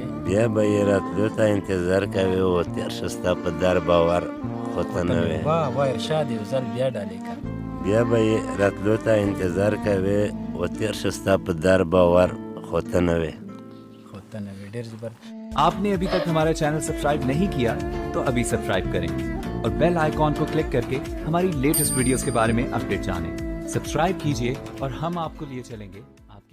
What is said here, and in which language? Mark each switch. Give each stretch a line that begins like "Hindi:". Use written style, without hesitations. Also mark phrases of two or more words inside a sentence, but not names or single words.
Pashto: بیا به یې راتلو ته انتظار کوې و تېر شه ستا په در باور خو ته نه وې. واه واه ارشاد یو ځل بیا ډالۍ کړه. بیا به یې راتلو ته انتظار کوې و تېر شه ستا په در باور خو ته نه وې. خو ته نه وې ډېر زبردست.
Hindi: आपने अभी तक हमारा चैनल सब्सक्राइब नहीं किया तो अभी सब्सक्राइब करें और
English: bell icon
Hindi: को क्लिक करके हमारी
English: latest videos
Hindi: के बारे में अपडेट जानें। सब्सक्राइब कीजिए और हम आपको लिए चलेंगे